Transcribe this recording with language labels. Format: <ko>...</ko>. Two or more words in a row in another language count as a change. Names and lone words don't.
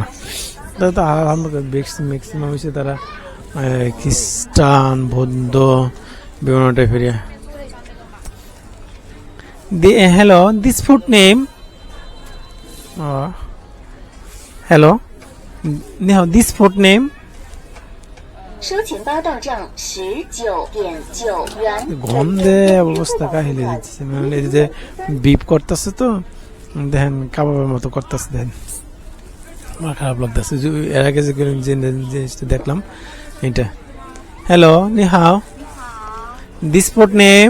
<bn>তো ম্যাক্সিমাম হচ্ছে তারা খ্রিস্টান, বৌদ্ধ, বিভিন্ন টাইপের।</bn> <en>Hello, this food name hello নিহাও, this food name</en> <zh>收钱包到账19.9元。</zh> <bn>গন্ধে অবস্থা কাহিলে যাচ্ছে। মানে এই যে বিপ করতেছে তো দেখেন, কাবাবের মতো করতেছে দেখেন, আমার খারাপ লাগতেছে। এর আগে যে জিনিসটা দেখলাম এটা।</bn> <en>Hello নিহাও, this food name</en>